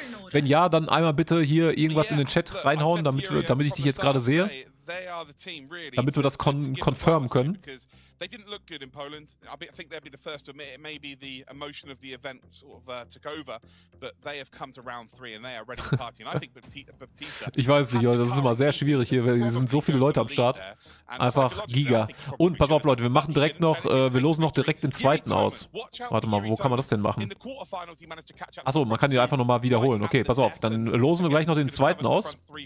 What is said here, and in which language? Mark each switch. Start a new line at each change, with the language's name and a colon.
German: Wenn ja, dann einmal bitte hier irgendwas in den Chat reinhauen, damit ich dich jetzt gerade sehe. Damit wir das confirmen können.
English: They didn't look good in Poland. I think they'd be the first to admit it. Maybe the emotion of the event sort of took over, but they have come to round 3 and they are ready to party. And I think Baptista.
German: Ich weiß nicht, das ist immer sehr schwierig hier, weil hier sind so viele Leute am Start. Einfach Giga. Und pass auf, Leute, wir machen direkt noch, wir losen noch direkt den zweiten aus. Warte mal, wo kann man das denn machen? Achso, man kann die einfach nochmal wiederholen. Okay, pass auf, dann losen wir gleich noch den zweiten aus.